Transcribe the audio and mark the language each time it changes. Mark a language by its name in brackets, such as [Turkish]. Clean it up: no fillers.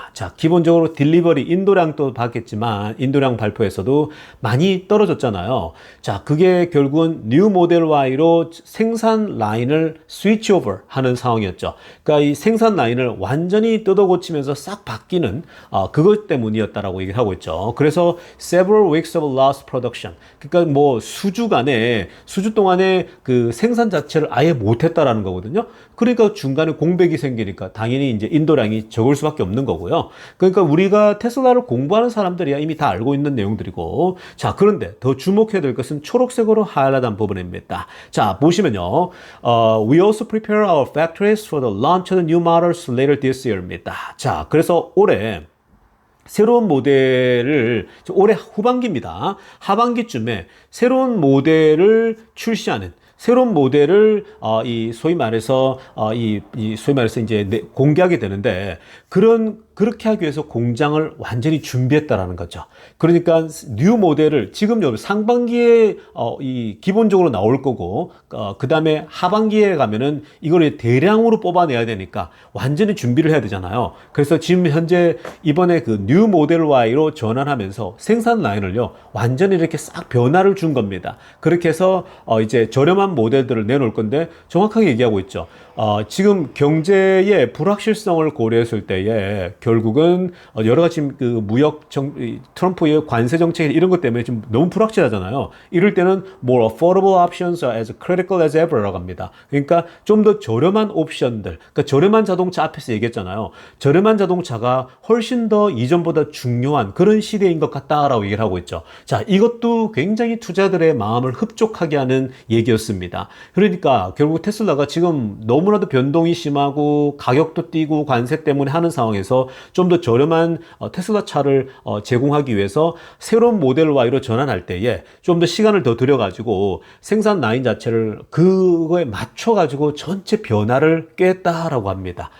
[Korean] 자, 기본적으로 딜리버리, 인도량도 봤겠지만 인도량 발표에서도 많이 떨어졌잖아요. 자, 그게 결국은 뉴 모델 Y로 생산 라인을 스위치 오버 하는 상황이었죠. 그러니까 이 생산 라인을 완전히 뜯어 고치면서 싹 바뀌는 그것 때문이었다라고 얘기를 하고 있죠. [English] 그래서 several weeks of lost production. [Korean] 그러니까 뭐 수주 동안에 그 생산 자체를 아예 못했다라는 거거든요. 그러니까 중간에 공백이 생기니까 당연히 이제 인도량이 적을 수밖에 없는 거고요. 그러니까 우리가 테슬라를 공부하는 사람들이야 이미 다 알고 있는 내용들이고, 자, 그런데 더 주목해야 될 것은 초록색으로 하이라이트한 부분입니다. 자, 보시면요. [English] We also prepare our factories for the launch of the new models later this year입니다. [Korean] 자, 그래서 올해 새로운 모델을 올해 후반기입니다. 하반기쯤에 새로운 모델을 출시하는, 새로운 모델을 소위 말해서 이제 공개하게 되는데, 그렇게 하기 위해서 공장을 완전히 준비했다라는 거죠. 그러니까 뉴 모델을 지금 상반기에 기본적으로 나올 거고, 그 다음에 하반기에 가면은 이걸 대량으로 뽑아내야 되니까 완전히 준비를 해야 되잖아요. 그래서 지금 현재 이번에 그 뉴 모델 Y로 전환하면서 생산 라인을요 완전히 이렇게 싹 변화를 준 겁니다. 그렇게 해서 이제 저렴한 모델들을 내놓을 건데, 정확하게 얘기하고 있죠. 지금 경제의 불확실성을 고려했을 때에 결국은 여러 가지 그 트럼프의 관세 정책 이런 것 때문에 지금 너무 불확실하잖아요. 이럴 때는 [English] more affordable options are as critical as ever라고 합니다. [Korean] 그러니까 좀 더 저렴한 옵션들, 그러니까 저렴한 자동차 앞에서 얘기했잖아요. 저렴한 자동차가 훨씬 더 이전보다 중요한 그런 시대인 것 같다라고 얘기를 하고 있죠. 자, 이것도 굉장히 투자들의 마음을 흡족하게 하는 얘기였습니다. 그러니까 결국 테슬라가 지금 너무나도 변동이 심하고 가격도 뛰고 관세 때문에 하는 상황에서 좀 더 저렴한 테슬라 차를 제공하기 위해서 새로운 모델 Y로 전환할 때에 좀 더 시간을 더 들여가지고 생산 라인 자체를 그거에 맞춰가지고 전체 변화를 꾀했다라고 합니다.